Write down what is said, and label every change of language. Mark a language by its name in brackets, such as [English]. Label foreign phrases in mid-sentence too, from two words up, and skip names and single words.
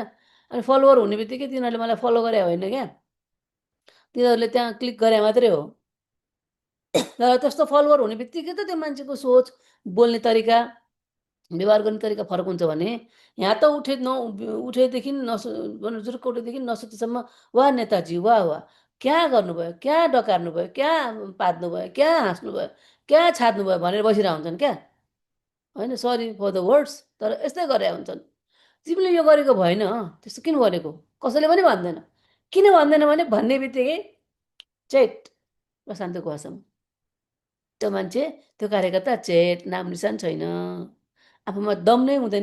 [Nepali] अनि फलोवर हुने बित्तिकै तिनीहरूले मलाई फलो गरे होइन क्या, तिनीहरूले त्यहाँ क्लिक गरे मात्रै हो। तर त्यस्तो फलोवर हुने बित्तिकै त त्यो मान्छेको सोच, बोल्ने तरिका, व्यवहार गर्ने तरिका फरक हुन्छ भने यहाँ त उठेदेखि जुर्क उठेदेखि नसुतेसम्म वाह नेताजी वाह वाह क्या गर्नुभयो, क्या डकार्नु भयो, क्या पाद्नु भयो, क्या हाँस्नु भयो, क्या छाड्नु भयो भनेर बसिरहेको हुन्छन् क्या होइन। [English] sorry for the words, [Nepali] तर यस्तै गरे हुन्छन्। तिमीले यो गरेको भएन, त्यस्तो किन गरेको, कसैले पनि भन्दैन। किन भन्दैन भने भन्ने बित्तिकै चेट प्रशान्तको भाषामा त्यो मान्छे त्यो कार्यकर्ता चेट, नाम निशान छैन, आफूमा दम नै हुँदैन।